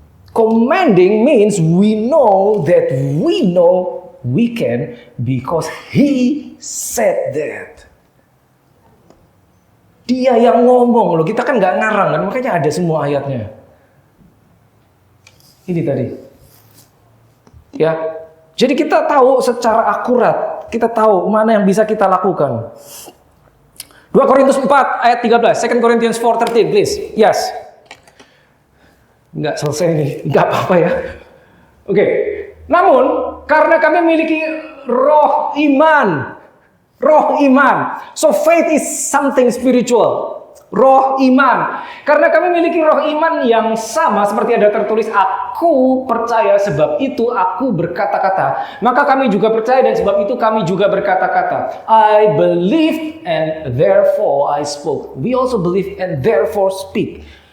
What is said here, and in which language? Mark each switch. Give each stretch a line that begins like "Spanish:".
English: Commanding means we know that we can because He said that.
Indonesian: Dia yang ngomong loh, kita kan nggak ngarang kan, makanya ada semua ayatnya. Ini tadi. Ya. Jadi kita tahu secara akurat, kita tahu mana yang bisa kita lakukan. 2 Korintus 4 ayat 13,
English: 2 Corinthians 4:13, please. Yes.
Indonesian: Nggak selesai nih, nggak apa-apa ya. Oke. Namun, karena kami memiliki roh iman. Roh iman.
English: So faith is something spiritual.
Indonesian: Roh iman. Karena kami memiliki roh iman yang sama seperti ada tertulis, aku percaya sebab itu aku berkata-kata. Maka kami juga percaya dan sebab itu kami juga berkata-kata.
English: I believe and therefore I spoke. We also believe and therefore speak.